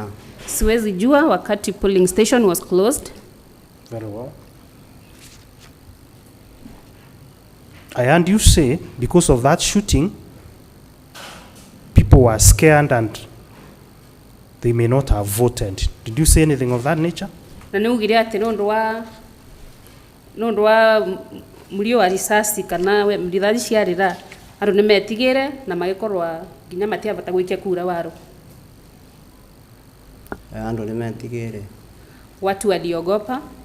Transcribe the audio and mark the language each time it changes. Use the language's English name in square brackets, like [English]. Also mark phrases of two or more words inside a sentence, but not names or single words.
[Swahili] Siwezi jua wakati [English] polling station was closed. Very well. I heard you say because of that shooting, people were scared and they may not have voted. Did you say anything of that nature? [Kikuyu] Na niugire ati nondu wa mulio wa risasi kana rithathi ciarira andu ni metigire na magikorwa nginya matiavata gwikia kura waro. Andu ni metigire. [Swahili] Watu waliogopa.